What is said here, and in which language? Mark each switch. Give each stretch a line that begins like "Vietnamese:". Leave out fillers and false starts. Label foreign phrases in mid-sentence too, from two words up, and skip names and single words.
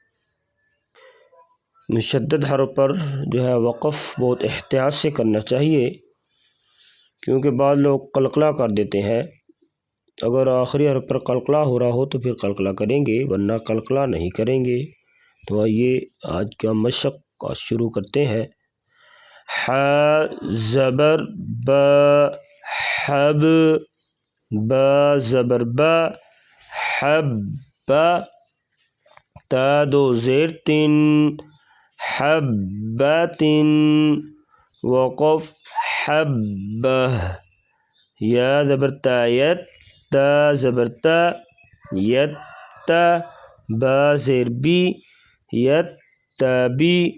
Urdu: مشدد حرف پر جو ہے وقف بہت احتیاط سے کرنا چاہیے، کیونکہ بعض لوگ قلقلہ کر دیتے ہیں۔ اگر آخری حرف پر قلقلہ ہو رہا ہو تو پھر قلقلہ کریں گے، ورنہ قلقلہ نہیں کریں گے۔ تو آئیے آج کا مشق شروع کرتے ہیں۔ ح زبر ب، حب، با زبر با، حب، تا دو زیر تین، حبۃ، وقف حبہ، یا زبر تا یت، تا زبر تا، یت، با زیر بی، یتبی،